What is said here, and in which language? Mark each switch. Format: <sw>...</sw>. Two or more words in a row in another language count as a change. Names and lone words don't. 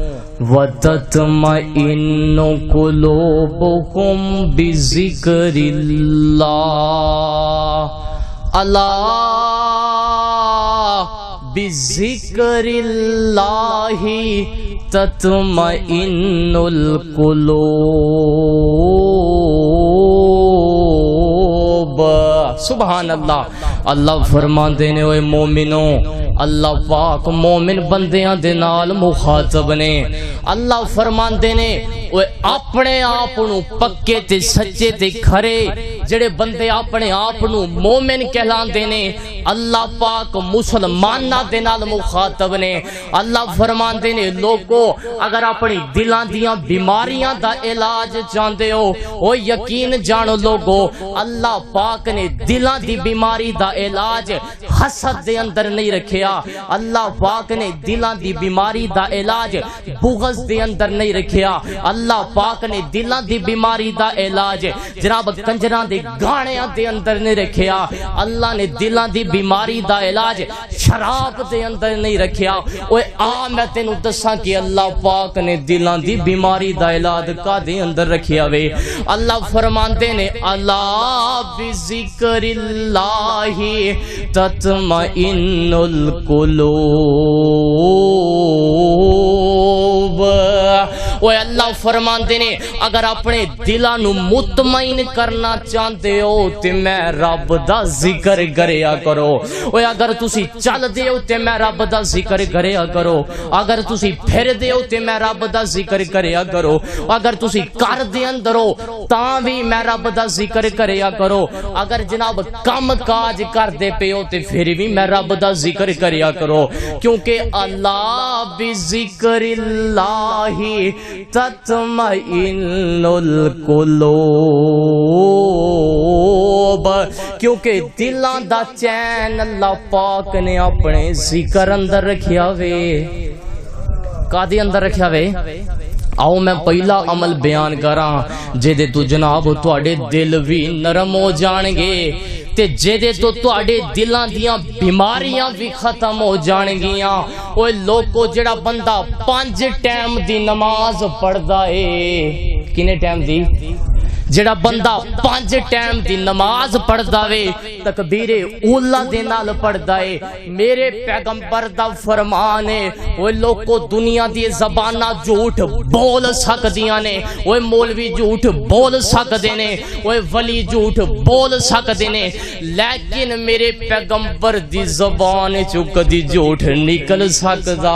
<ar>وتطمئن قلوبکم بذکر اللہ بذکر اللہ تطمئن القلوب۔ سبحان اللہ۔</ar> <pa>اللہ فرماندے نے اوے مومنوں، اللہ پاک مومن بندیاں دے نال مخاطب نے۔ اللہ فرماندے نے اوے اپنے آپ نو پکے تے سچے تے کھرے جڑے بندے اپنے آپ نو مومن کہلاندے نے، اللہ پاک مسلماناں دے نال مخاطب نے۔ اللہ فرماندے نے لوگو اگر اپنی دلاں دیاں بیماریاں دا علاج چاہندے ہو، او یقین جانو لوگو اللہ پاک نے دلاں دی بیماری دا علاج حسد دے اندر نہیں رکھیا، اللہ پاک نے دلاں دی بیماری دا علاج بغض دے اندر نہیں رکھیا، اللہ پاک نے دلاں دی بیماری دا علاج جناب کنجراں دے گانیاں دے اندر نہیں رکھیا، اللہ نے دلاں دی بیماری دا علاج شراب دے اندر نہیں رکھیا۔ اوے آ میں تینوں دساں کہ اللہ پاک نے دلاں دی بیماری دا علاج کا دے اندر رکھیا وے۔ اللہ فرماندے نے</pa> <ar>الا بذکر اللہ تطمئن القلوب۔</ar> <pa>اوے اللہ فرماندے نے اگر اپنے دلاں نو مطمئن کرنا چاہندے ہو تے میں رب دا ذکر کریا کرو۔ اوے اگر تسی چل دے ہو تے میں رب دا ذکر کریا کرو، اگر تسی پھر دے ہو تے میں رب دا ذکر کریا کرو، اگر تسی کر دے اندر ہو تاں بھی میں رب دا ذکر کریا کرو، اگر جناب کم کاج کر دے پے ہو تے پھر بھی میں رب دا ذکر کریا کرو، کیونکہ</pa> <ar>اللہ بذکر اللہ تطمئن القلوب،</ar> <pa>کیونکہ دلاں دا چین اللہ پاک نے اپنے ذکر اندر رکھیا وے۔ کادے اندر رکھیا وے؟ آؤ میں پہلا عمل بیان کراں جے تو جناب تواڈے دل بھی نرم ہو جان گے تے جے تو تواڈے دلاں دیاں بیماریاں بھی ختم ہو جان گیاں۔ اوے لوکو جڑا بندہ 5 ٹائم دی نماز پڑھدا اے، کنے ٹائم دی؟ جڑا بندہ 5 ٹائم دی نماز پڑھدا وے، تکبیر اولا دے نال پڑھدا اے، میرے پیغمبر دا فرمان ہے اوے لوکو دنیا دی زباناں جھوٹ بول سکدیاں نے، اوے مولوی جھوٹ بول سکدے نے، اوے ولی جھوٹ بول سکدے نے، لیکن میرے پیغمبر دی زبان چوں کدی جھوٹ نکل سکدا؟</pa>